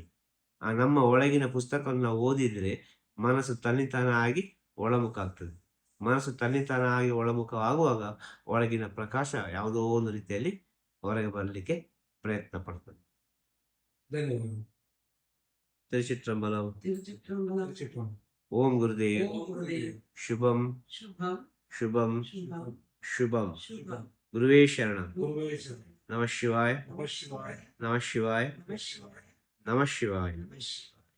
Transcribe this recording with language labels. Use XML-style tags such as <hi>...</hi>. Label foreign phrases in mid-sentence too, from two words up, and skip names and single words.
<kn>ನಮ್ಮ ಒಳಗಿನ ಪುಸ್ತಕವನ್ನು ನಾವು ಓದಿದ್ರೆ ಮನಸ್ಸು ತನ್ನಿತಾನ ಆಗಿ ಒಳಮುಖ ಆಗ್ತದೆ. ಮನಸ್ಸು ತನ್ನಿತಾನ ಆಗಿ ಒಳಮುಖ ಆಗುವಾಗ ಒಳಗಿನ ಪ್ರಕಾಶ ಯಾವುದೋ ಒಂದು ರೀತಿಯಲ್ಲಿ ಹೊರಗೆ ಬರಲಿಕ್ಕೆ ಪ್ರಯತ್ನ ಪಡ್ತದೆ. ಧನ್ಯವಾದ. ತಿರುಚಿಟ್ರಂಬಲಂ. ತಿರುಚಿಟ್ರಂಬಲ.</kn> <sa>ಓಂ ಗುರುದೇವ್. ಓಂ ಗುರುದೇವ್. ಶುಭಂ ಶುಭಂ ಶುಭಂ ಶುಭಂ ಶುಭಂ. ಶುಭಂ. ಗುರುವೇ ಶರಣಂ. ಗುರುವೇ ಶರಣಂ. ನಮಃ ಶಿವಾಯ. ನಮಃ ಶಿವಾಯ. ನಮಃ ಶಿವಾಯ. ನಮಃ ಶಿವಾಯ. ನಮಃ ಶಿವಾಯ. ನಮಃ ಶಿವಾಯ.</sa>